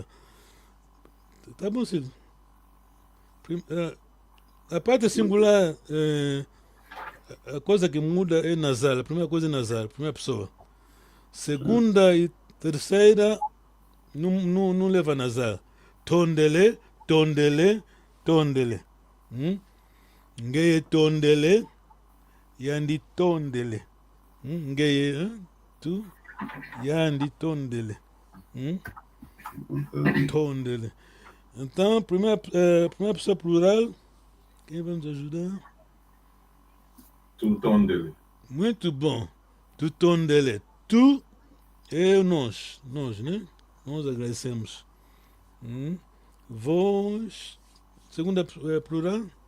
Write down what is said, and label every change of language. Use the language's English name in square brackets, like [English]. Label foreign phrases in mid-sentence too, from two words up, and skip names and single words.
[Portuguese] Tá bom, Silvio? A parte singular, a coisa que muda é nasal. A primeira coisa é nasal, primeira pessoa. Segunda e terceira não leva nasal. [Kongo] Tondele, tondele, tondele. Ngeye tondele, yandi tondele. Ngeye, tu, yandi tondele. Tondele. [Portuguese] Então, primeira pessoa plural, quem vai nos ajudar? [Kongo] Tu tondele. [Portuguese] Muito bom. [Kongo] Tu tondele. [Portuguese] Tu é nós, né? Nós agradecemos. Vós, segunda plural?